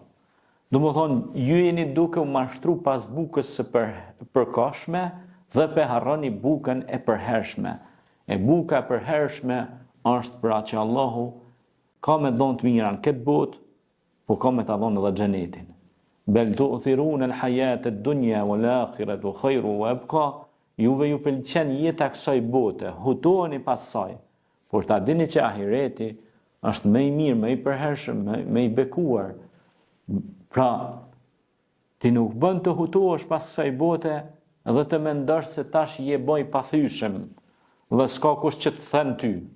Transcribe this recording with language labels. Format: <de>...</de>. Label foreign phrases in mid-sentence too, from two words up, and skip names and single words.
<sq>Domethënë, ju jeni duke u mashtru pas bukës së përkohshme dhe pe harroni bukën e përhershme. E buka e përhershme është pra që Allahu ka me dhonë të mira në këtë botë, po ka me të dhonë edhe xhenetin.</sq> <ar>بل تؤثرون الحياة الدنيا والآخرة خير وأبقى.</ar> <sq>Juve ju pëlqen jeta kësaj bote, hutoheni pas saj, por ta dini që ahireti është më i mirë, më i përhershëm, më i bekuar. Pra, ti nuk bën të hutohesh pas kësaj bote dhe të mendosh se tash je boj pathyeshëm dhe s'ka kush që të thënë ty.</sq>